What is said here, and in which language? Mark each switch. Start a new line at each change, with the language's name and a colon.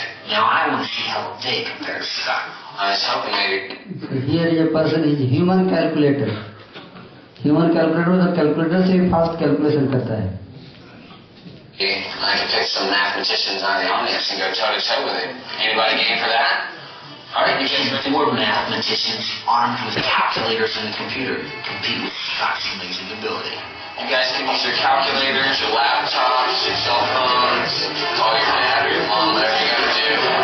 English: Now I want to see how they compare to Scott. I was hoping maybe. Here is a person is human calculator.
Hindi: Human calculator तो calculator से भी fast calculation करता है.
English: I can pick some mathematicians out of the audience and go toe to toe with it. Anybody game for that? All right, you guys, we're mathematicians armed with calculators and a computer to compete with Scott's amazing ability. You guys can use your calculators, your laptops, your cell phones, call your dad or your mom, whatever you gotta do.